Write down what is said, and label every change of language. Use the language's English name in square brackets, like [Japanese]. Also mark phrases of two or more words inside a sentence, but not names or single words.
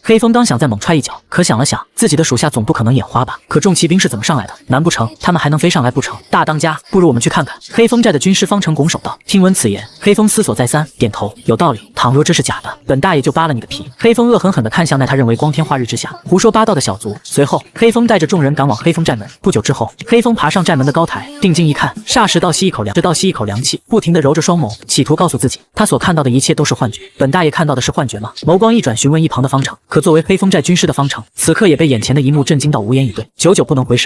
[Chinese] 黑風剛想再猛踹一腳，可想了想，自己的屬下總不可能眼花吧？可眾騎兵是怎麼上來的？難不成他們還能飛上來不成？大當家，不如我們去看看。黑風寨的軍師方成拱手道。聽聞此言，黑風思索再三，點頭，有道理。倘若這是假的，本大爺就扒了你的皮。黑風惡狠狠地看向那他認為光天化日之下胡說八道的小卒。隨後，黑風帶着眾人趕往黑風寨門。不久之後，黑風爬上寨門的高台，定睛一看，霎時倒吸一口涼氣，不停地揉着雙眸，企圖告訴自己，他所看到的一切都是幻觉。本大爺看到的是幻覺嗎？眸光一轉，詢問一旁的方成。可作為黑風寨軍師的方成，此刻也被眼前的一幕震驚到無言以對，久久不能回神。